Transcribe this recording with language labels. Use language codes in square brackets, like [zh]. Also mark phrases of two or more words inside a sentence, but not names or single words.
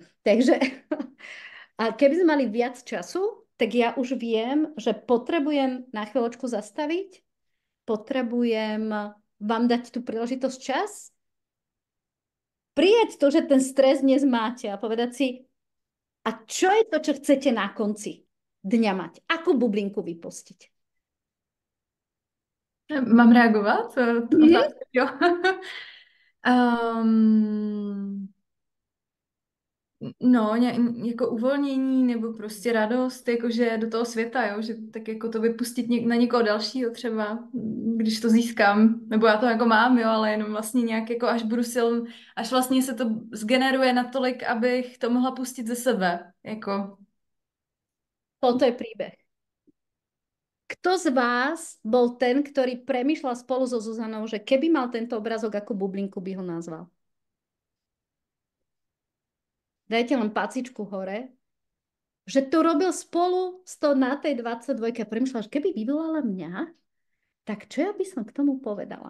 [sk] Takže a keby sme mali viac času, tak ja už viem, že potrebujem na chvíľočku zastaviť, potrebujem vám dať tú príležitosť čas, prijať to, že ten stres dnes máte a povedať si, a čo je to, čo chcete na konci dňa mať? Akú bublinku vypustiť? [cs] Mám reagovat? Mhm. Otázka, jo. um, no, jako uvolnění nebo prostě radost, jakože do toho světa, jo, že tak jako to vypustit na někoho dalšího třeba, když to získám, nebo já to jako mám, jo, ale jenom vlastně nějak jako až budu až vlastně se to zgeneruje natolik, abych to mohla pustit ze sebe, jako. [sk] Toto je príbeh. Kto z vás bol ten, ktorý premýšľal spolu so Zuzanou, že keby mal tento obrazok, ako bublinku by ho nazval? Dajte len pacičku hore. Že to robil spolu na tej 22 a premýšľal, že keby vyvolala mňa, tak čo ja by som k tomu povedala?